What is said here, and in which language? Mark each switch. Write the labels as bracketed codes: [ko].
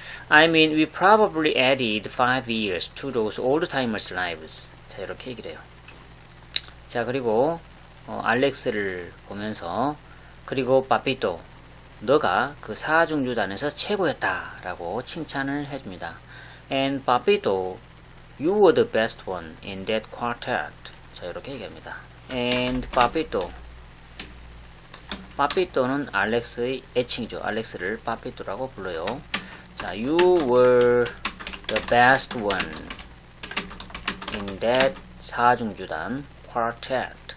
[en] I mean, we probably added 5 years to those old timers lives. [ko] 자, 이렇게 얘기를 해요. 자, 그리고 알렉스를 보면서 그리고 파피토 너가 그 사중주단에서 최고였다 라고 칭찬을 해줍니다. [en] And Papito, you were the best one in that quartet. [ko] 자, 이렇게 얘기합니다. And Papito는 알렉스의 애칭이죠. 알렉스를 파피토라고 불러요. [en] 자, you were the best one in that 사중주단 quartet.